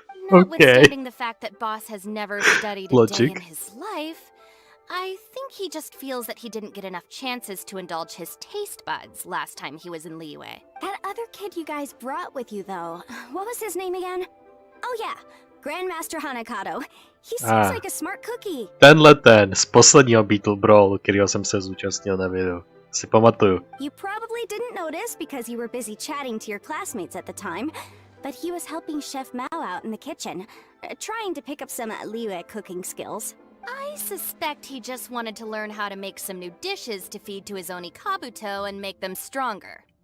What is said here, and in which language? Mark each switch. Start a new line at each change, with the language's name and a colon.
English: Notwithstanding the fact that Boss has never studied a day in his life, I think he just feels that he didn't get enough chances to indulge his taste buds last time he was in Liyue. That other kid you guys brought with you, though, what was his name again? Oh yeah, Grandmaster Hanakato. He seems like a smart cookie.
Czech: Ten z posledního Beetle Brawl, kterého jsem se zúčastnil na videu. Si pamatuju.
English: You probably didn't notice because you were busy chatting to your classmates at the time, but he was helping Chef Mao out in the kitchen, trying to pick up some Liyue cooking skills. I suspect he just wanted to learn how to make some new dishes to feed to his Onikabuto and make them stronger.